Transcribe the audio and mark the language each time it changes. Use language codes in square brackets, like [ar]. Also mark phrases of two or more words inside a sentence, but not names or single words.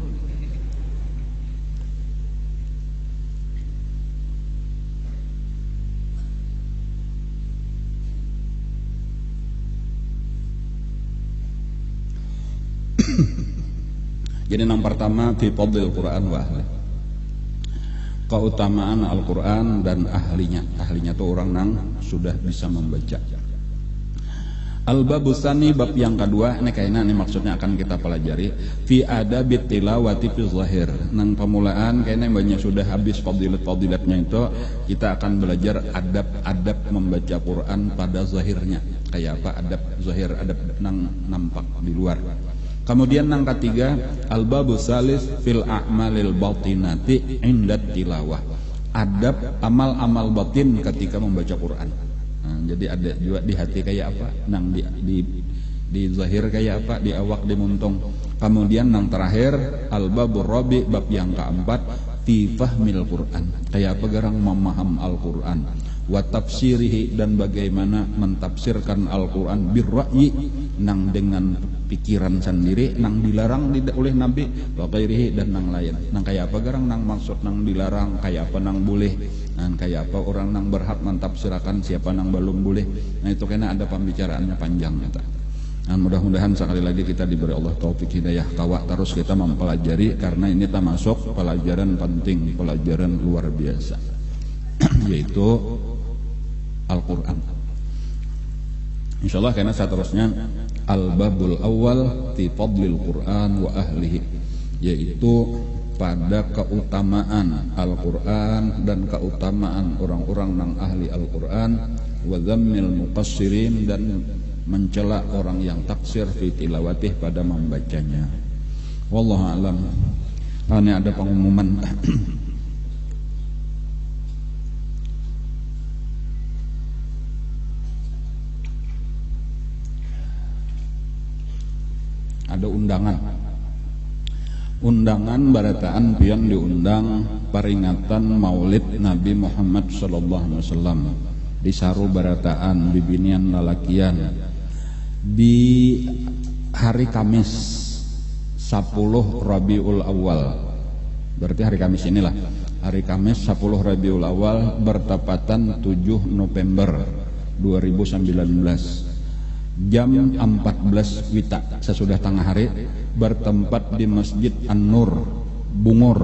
[bjn] Jadi yang pertama [ar] في فضل القرآن وأهل. [bjn] Keutamaan Al-Quran dan ahlinya. Ahlinya itu orang nang sudah bisa membaca. [ar] الباب الثاني [bjn] bab yang kedua ini kayaknya ini maksudnya akan kita pelajari [ar] في آداب التلاوة في ظاهر. [bjn] Nang pemulaan kayaknya banyak sudah habis fadilat-fadilatnya itu kita akan belajar adab-adab membaca Quran pada zahirnya. Kayak apa adab zahir, adab nang nampak di luar. Kemudian yang ketiga [ar] الباب الثالث في الأعمال الباطنة عند التلاوة. [bjn] Adab amal-amal batin ketika membaca Quran. Nah, jadi ada juga di hati kayak apa, nang di zahir kayak apa, di awak di muntung. Kemudian yang terakhir [ar] الباب الرابع [bjn] bab yang keempat [ar] في فهم القرآن. [bjn] Kayak apa garang memaham Al-Quran. [ar] وتفسيره [bjn] dan bagaimana mentafsirkan Al-Quran birra'yi nang dengan pikiran sendiri nang dilarang oleh Nabi [ar] وغيره [bjn] dan nang lain. Nang kayak apa garang nang maksud nang dilarang, kayak apa nang boleh, nang kayak apa orang nang berhak mentafsirkan, siapa nang belum boleh. Nah itu kena ada pembicaraannya panjang kita. Nah, mudah-mudahan sekali lagi kita diberi Allah taufik hidayah kawak terus kita mempelajari karena ini termasuk pelajaran penting, pelajaran luar biasa yaitu Al-Quran. Insyaallah karena seterusnya [ar] الباب الأول في فضل القرآن وأهله, [bjn] yaitu pada keutamaan Al-Quran dan keutamaan orang-orang yang ahli Al-Quran, [ar] وذم المقصرين [bjn] dan mencela orang yang taksir [ar] في تلاوته [bjn] pada membacanya. [ar] والله أعلم. [bjn] Ini ada pengumuman. Ada undangan barataan pian diundang peringatan Maulid Nabi Muhammad [ar] صلى الله عليه وسلم [bjn] di saru barataan bibinian lalakian di hari Kamis 10 Rabiul Awal. Berarti hari Kamis inilah. Hari Kamis 10 Rabiul Awal bertepatan 7 November 2019. Jam 14 wita sesudah tengah hari bertempat di Masjid An-Nur Bungur.